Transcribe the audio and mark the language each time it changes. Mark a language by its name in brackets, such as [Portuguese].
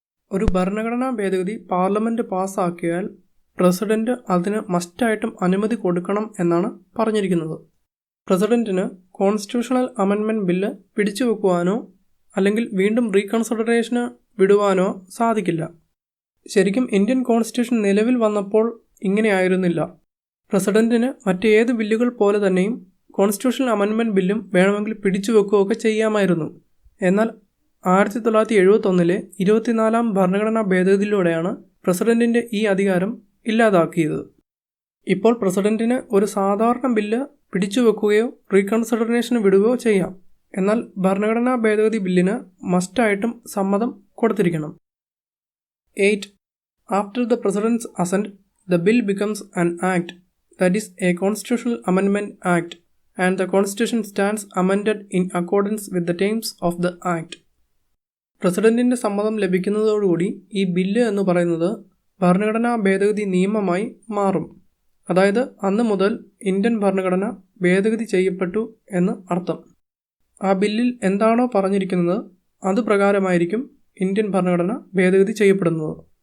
[Malayalam] ഒരു ഭരണഘടനാ ഭേദഗതി പാർലമെൻറ്റ് പാസ്സാക്കിയാൽ പ്രസിഡന്റ് അതിന് മസ്റ്റായിട്ടും അനുമതി കൊടുക്കണം എന്നാണ് പറഞ്ഞിരിക്കുന്നത്. പ്രസിഡന്റിന് കോൺസ്റ്റിറ്റ്യൂഷണൽ അമെൻഡ്മെൻറ്റ് ബില്ല് പിടിച്ചു വെക്കുവാനോ അല്ലെങ്കിൽ വീണ്ടും റീകൺസിഡറേഷന് വിടുവാനോ സാധിക്കില്ല. ശരിക്കും ഇന്ത്യൻ കോൺസ്റ്റിറ്റ്യൂഷൻ നിലവിൽ വന്നപ്പോൾ ഇങ്ങനെയായിരുന്നില്ല. പ്രസിഡന്റിന് മറ്റേത് ബില്ലുകൾ പോലെ തന്നെയും കോൺസ്റ്റിറ്റ്യൂഷണൽ അമെൻഡ്മെൻറ്റ് ബില്ലും വേണമെങ്കിൽ പിടിച്ചു വെക്കുകയൊക്കെ ചെയ്യാമായിരുന്നു. എന്നാൽ 1971 24-ാം ഭരണഘടനാ ഭേദഗതിയിലൂടെയാണ് പ്രസിഡന്റിൻ്റെ ഈ അധികാരം ഇല്ലാതാക്കിയത്. ഇപ്പോൾ പ്രസിഡന്റിന് ഒരു സാധാരണ ബില്ല് പിടിച്ചു വെക്കുകയോ റീകൺസിഡറേഷന് വിടുകയോ ചെയ്യാം. എന്നാൽ ഭരണഘടനാ ഭേദഗതി ബില്ലിന് മസ്റ്റായിട്ടും സമ്മതം കൊടുത്തിരിക്കണം. [English] 8. After the President's assent, the bill becomes an act, that is a constitutional amendment act, and the Constitution stands amended in accordance with the terms of the act. [Malayalam] പ്രസിഡന്റിൻ്റെ സമ്മതം ലഭിക്കുന്നതോടുകൂടി ഈ ബില്ല് എന്ന് പറയുന്നത് ഭരണഘടനാ ഭേദഗതി നിയമമായി മാറും. അതായത് അന്ന് മുതൽ ഇന്ത്യൻ ഭരണഘടന ഭേദഗതി ചെയ്യപ്പെട്ടു എന്ന് അർത്ഥം. ആ ബില്ലിൽ എന്താണോ പറഞ്ഞിരിക്കുന്നത് അതുപ്രകാരമായിരിക്കും ഇന്ത്യൻ ഭരണഘടന ഭേദഗതി ചെയ്യപ്പെടുന്നത്.